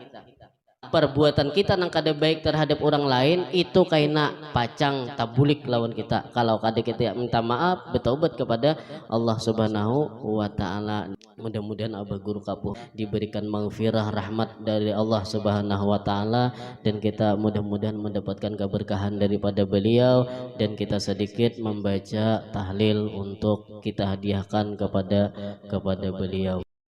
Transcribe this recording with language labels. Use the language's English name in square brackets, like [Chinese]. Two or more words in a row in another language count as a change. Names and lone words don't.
[Banjar] Perbuatan kita nang kada baik terhadap orang lain itu karena pacang tabulik lawan kita. Kalau kada kita minta maaf, bertaubat kepada [Arabic] الله سبحانه وتعالى. [Banjar] Mudah-mudahan abah guru kapuh diberikan maghfirah rahmat dari [Arabic] الله سبحانه وتعالى, [Banjar] dan kita mudah-mudahan mendapatkan keberkahan daripada beliau, dan kita sedikit membaca tahlil untuk kita hadiahkan kepada beliau.